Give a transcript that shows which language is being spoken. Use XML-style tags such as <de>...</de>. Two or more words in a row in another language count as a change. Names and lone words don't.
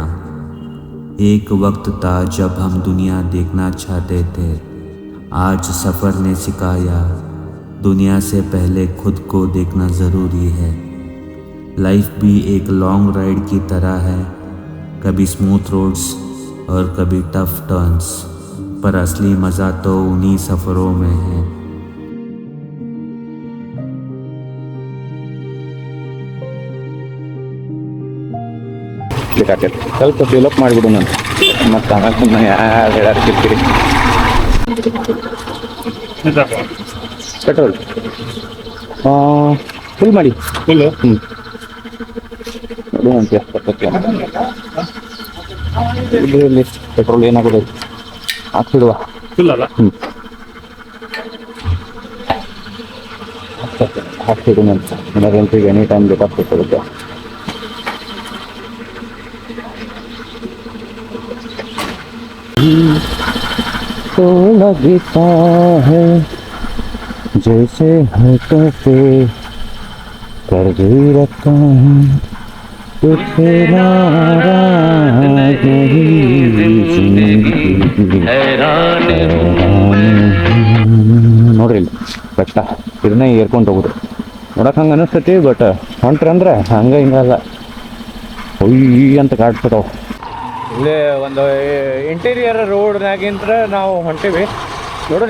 <hi>एक वक्त था जब हम दुनिया देखना चाहते थे, आज सफ़र ने सिखाया दुनिया से पहले खुद को देखना ज़रूरी है। लाइफ भी एक</hi> <en>long ride</en> <hi>की तरह है, कभी</hi> <en>smooth roads</en> <hi>और कभी</hi> <en>tough turns,</en> <hi>पर असली मज़ा तो उन्हीं सफ़रों में है।</hi> <kn>ಸ್ವಲ್ಪ ಡೆವಲಪ್ ಮಾಡಿಬಿಡು ನಾನು ಮತ್ತು ಆಮೇಲೆ ಯಾರು ಹೇಳಾರ ಕಿರಿಕಿರಿ.</kn> <en>petrol full</en> <kn>ಮಾಡಿ ನೋಡು ಅಂತ ಇದರಲ್ಲಿ ಪೆಟ್ರೋಲ್ ಏನಾಗೋದು ಹಾಕ್ಸಿಡುವ. ಹಾಕ್ಸಿಡು ಅಂತ ಎಮರ್ಜೆನ್ಸಿಗೆ</kn> <en>any time</en> <kn>ಬೇಕಾಗ್ತಿರುತ್ತೆ.</kn> <hi>तो लगता है जैसे हाथों पे कर भी रखा हूँ, तुझसे नाराज</hi> <kn>ನೋಡ್ರಿ ಇಲ್ಲಿ ಬೆಟ್ಟ ಇದನ್ನೇ ಏರ್ಕೊಂಡು ಹೋಗುದು. ನೋಡಕ್ಕೆ ಹಂಗೆ ಅನಿಸ್ತೈತಿ, ಬಟ್ ಹೊಂಟ್ರಿ ಅಂದ್ರೆ ಹಂಗೆ ಹಿಂಗಲ್ಲ, ಹೊಯ್ ಅಂತ ಕಾಡ್ಸತಾವ. ಇಲ್ಲೇ ಒಂದು ಇಂಟೀರಿಯರ್ ರೋಡ್ನಾಗಿಂತ ನಾವು ಹೊಂಟೀವಿ ನೋಡೋಣ.</kn>